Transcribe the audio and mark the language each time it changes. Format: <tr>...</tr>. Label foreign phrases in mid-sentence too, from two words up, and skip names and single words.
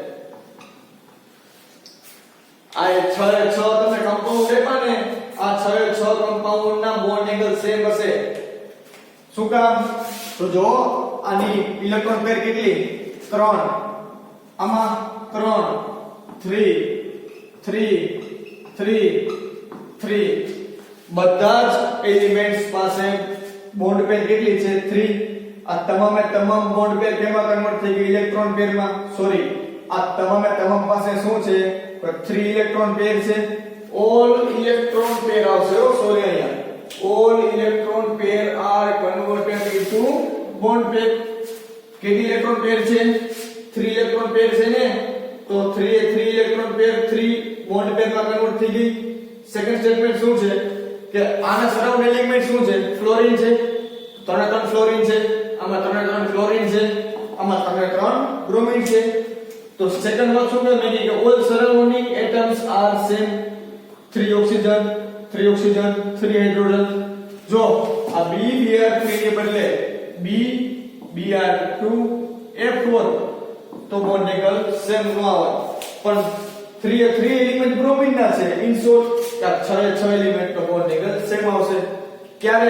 <gu>આ 6 તમે કમ્પાઉન્ડ લેવા ને આ 6 કમ્પાઉન્ડ ના</gu> <en>bond angle same</en> <gu>હશે શું કામ તો જો આની</gu> <en>electron pair</en> <gu>કેટલી 3 આમાં 3 બધા જ એલિમેન્ટ્સ પાસે</gu> <en>bond pair</en> <gu>કેટલી છે 3 આ તમામે તમામ</gu> <en>bond pair</en> <gu>કેમાં કન્વર્ટ થઈ ગઈ</gu> <en>electron pairમાં</en> <gu>સોરી આ તમામે તમામ પાસે શું છે 3</gu> <en>electron pair</en> <gu>છે</gu> <en>all electron</en> <gu>પેર આવશે સોરી અહીંયા</gu> <en>all electron pair are converted into bond pair</en> <gu>કેટલી</gu> <en>electron pair</en> <gu>છે 3 ઇલેક્ટ્રોન પેર છે ને તો 3</gu> <en>electron pair 3 bond pairમાં convert</en> <gu>થઈ ગઈ</gu> <en>second statement</en> <gu>શું છે કે આના</gu> <en>surround element</en> <gu>શું છે ફ્લોરીન છે 3 ફ્લોરીન છે આમાં 3 ફ્લોરીન છે આમાં 3 બ્રોમીન છે તો સેકન્ડ વાત શું કે મેં કે</gu> <en>all surrounding atoms are same</en> <gu>3 ઓક્સિજન 3 હાઇડ્રોજન જો આ BBr3 ને બદલે BBr2F4 તો</gu> <en>bond angle same</en> <gu>ન આવે પણ 3 એલિમેન્ટ બ્રોમીન ના છે</gu> <en>in short</en> <gu>કે 6 એલિમેન્ટ નો</gu> <en>bond angle same</en> <gu>આવશે ક્યારે</gu>